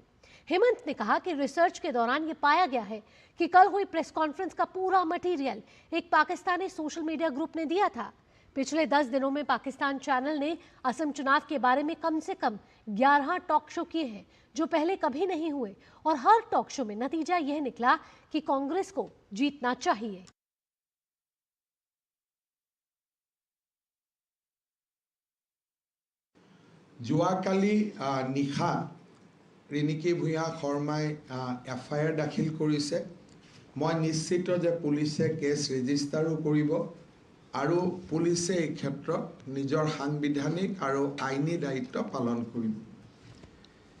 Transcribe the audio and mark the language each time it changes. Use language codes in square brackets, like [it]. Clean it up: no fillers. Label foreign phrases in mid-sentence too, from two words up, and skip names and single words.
[hi] हेमंत ने कहा कि रिसर्च के दौरान ये पाया गया है कि कल हुई [en] press conference [hi] का पूरा मटेरियल एक पाकिस्तानी [en] social media group [hi] ने दिया था। पिछले 10 दिनों में पाकिस्तान चैनल ने असम चुनाव के बारे में कम से कम 11 [en] talk show [hi] किए हैं, जो पहले कभी नहीं हुए, और हर [en] talk show [hi] में नतीजा यह निकला कि कांग्रेस को जीतना चाहिए। [as] যোৱাকালি নিশা ৰিণিকী ভূঞা শৰ্মাই এফআইআৰ দাখিল কৰিছে। মই নিশ্চিত যে পুলিচে [en] case register [as] কৰিব আৰু পুলিচে এই ক্ষেত্ৰত নিজৰ সাংবিধানিক আৰু আইনী দায়িত্ব পালন কৰিব।